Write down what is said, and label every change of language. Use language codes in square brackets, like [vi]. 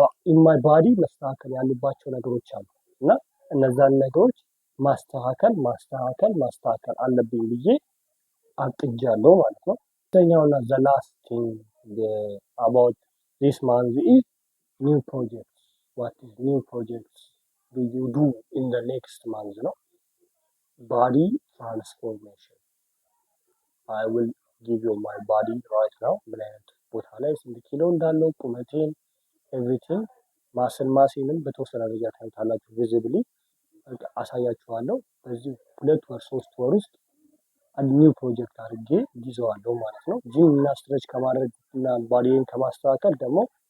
[am] ኢን ማይ ባዲ መስተካከል ያሉባቸው ነገሮች አሉ እና እነዛን ነገሮች ማስተካከል አለብኝ ብዬ አቅጃለሁ ማለት ነው። ሁለተኛውና [en] the last thing about this month is new projects. What is new projects do you do in the next month [am] ነው? [en] Body transformation. I will give you my body right now. [am] ምን አይነት ቦታ ላይ ስንት ኪሎ እንዳለው ቁመቴን ኤቭሪቲንግ ማስልንም በተወሰነ ደረጃ ታዩታላችሁ። ቪዚብሊ አሳያችኋለሁ። በዚህ 2 ወር 3 ወር ውስጥ ኒው ፕሮጀክት አድርጌ ይዘዋለሁ ማለት ነው። ጂም እና ስትሬች ከማድረግ እና ባዲን ከማስተካከል ደግሞ